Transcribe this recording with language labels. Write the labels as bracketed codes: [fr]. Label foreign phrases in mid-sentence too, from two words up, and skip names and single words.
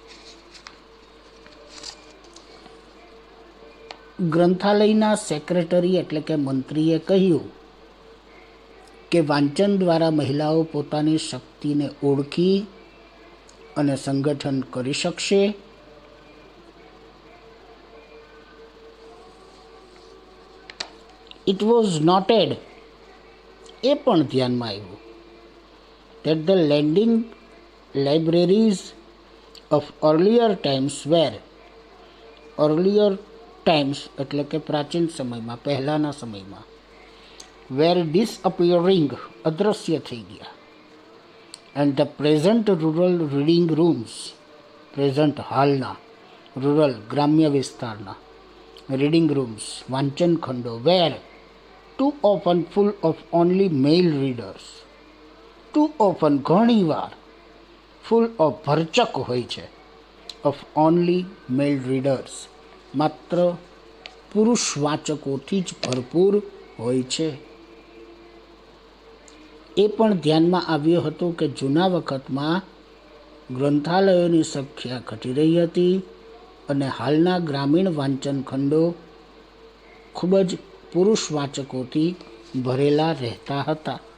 [gu] ગ્રંથાલયના સેક્રેટરી એટલે કે મંત્રીએ કહ્યું કે વાંચન દ્વારા મહિલાઓ પોતાની શક્તિને ઓળખી અને સંગઠન કરી શકશે. [en] It was noted, [gu] એ પણ ધ્યાનમાં આવ્યું, [en] that the lending libraries of earlier times [gu] એટલે કે પ્રાચીન સમયમાં, પહેલાંના સમયમાં, [en] were disappearing, [gu] અદૃશ્ય થઈ ગયા, [en] and the present rural reading rooms, [gu] પ્રેઝન્ટ હાલના, રૂરલ ગ્રામ્ય વિસ્તારના [en] reading rooms, [gu] વાંચન ખંડો, [en] were too often full of only male readers, too often, ઘણીવાર, full of, [gu] ભરચક હોય છે, [en] of only male readers, [gu] માત્ર પુરુષ વાચકોથી જ ભરપૂર હોય છે. એ પણ ધ્યાનમાં આવ્યું હતું કે જૂના વખતમાં ગ્રંથાલયોની સંખ્યા ઘટી રહી હતી અને હાલના ગ્રામીણ વાંચન ખંડો ખૂબ જ પુરુષ વાચકોથી ભરેલા રહેતા હતા.